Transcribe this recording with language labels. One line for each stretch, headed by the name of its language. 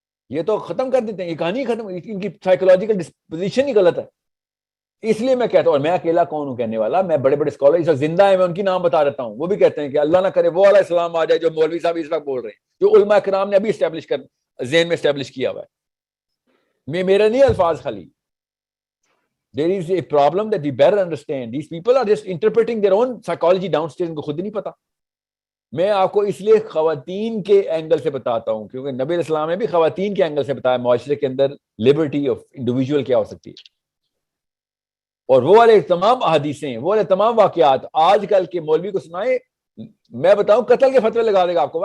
Urdu: یہ تو ختم کر دیتے ہیں، یہ کہانی ختم، ان کی سائیکولوجیکل ڈسپوزیشن ہی غلط ہے. اس لیے میں کہتا ہوں، اور میں اکیلا کون ہوں کہنے والا، میں بڑے بڑے اسکالر اس وقت زندہ ہیں، میں ان کی نام بتا دیتا ہوں، وہ بھی کہتے ہیں کہ اللہ نہ کرے وہ والا اسلام آ جائے جو مولوی صاحب اس وقت بول رہے ہیں، جو علماء کرام نے ابھی اسٹیبلش کر ذہن میں اسٹیبلش کیا ہوا ہے. میرا نہیں الفاظ خالی.
English: There is a problem that we better understand. These people are just interpreting their own psychology downstairs،
Urdu: ان کو خود ہی نہیں پتا. میں آپ کو اس لیے خواتین کے اینگل سے بتاتا ہوں کیونکہ نبی علیہ السلام نے بھی خواتین کے اینگل سے بتایا معاشرے کے اندر لبرٹی آف انڈیویجول کیا ہو سکتی ہے. اور وہ والے تمام احادیثیں، وہ والے تمام واقعات آج کل کے مولوی کو سنائے، میں بتاؤں قتل کے فتوے لگا دے گا آپ کو.